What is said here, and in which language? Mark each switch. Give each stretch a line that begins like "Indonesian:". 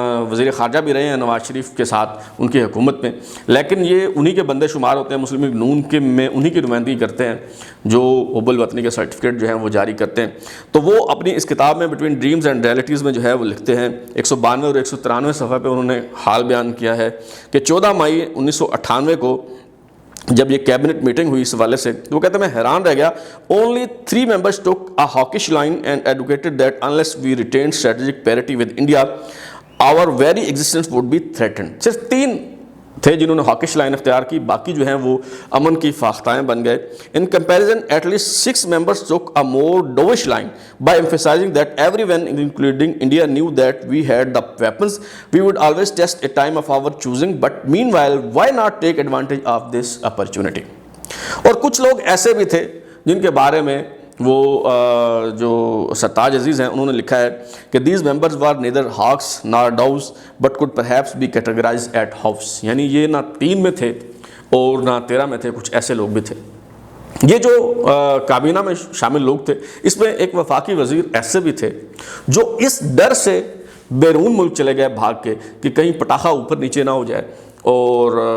Urdu: وزیر خارجہ بھی رہے ہیں نواز شریف کے ساتھ ان کی حکومت میں، لیکن یہ انہی کے بندے شمار ہوتے ہیں، مسلم لیگ نون کے میں انہی کی نمائندگی کرتے ہیں جو حب الوطنی کے سرٹیفکیٹ جو ہیں وہ جاری کرتے ہیں۔ تو وہ اپنی اس کتاب میں بٹوین ڈریمز اینڈ ریئلٹیز میں جو ہے وہ لکھتے ہیں 192 اور 193 صفحہ پہ انہوں نے حال بیان کیا ہے کہ 14 مئی 1998 کو جب یہ کیبنٹ میٹنگ ہوئی اس حوالے سے، وہ کہتے ہیں میں حیران رہ گیا۔
English: Only 3 members took a hawkish line and advocated that unless we retained strategic parity with India, our very existence would be threatened.
Urdu: صرف 3 تھے جنہوں نے ہاکش لائن اختیار کی، باقی جو ہیں وہ امن کی فاختائیں بن گئے۔
English: In comparison, at least 6 members took a more dovish line by emphasizing that everyone, including India, knew that we had the weapons. We would always test a time of our choosing, but meanwhile, why not take advantage of this opportunity?
Urdu: اور کچھ لوگ ایسے بھی تھے جن کے بارے میں وہ جو سرتاج عزیز ہیں انہوں نے لکھا ہے کہ
English: these members were neither hawks nor doves but could perhaps be categorized at house،
Urdu: یعنی یہ نہ 3 میں تھے اور نہ 13 میں تھے، کچھ ایسے لوگ بھی تھے۔ یہ جو کابینہ میں شامل لوگ تھے اس میں ایک وفاقی وزیر ایسے بھی تھے جو اس ڈر سے بیرون ملک چلے گئے بھاگ کے کہ کہیں پٹاخہ اوپر نیچے نہ ہو جائے اور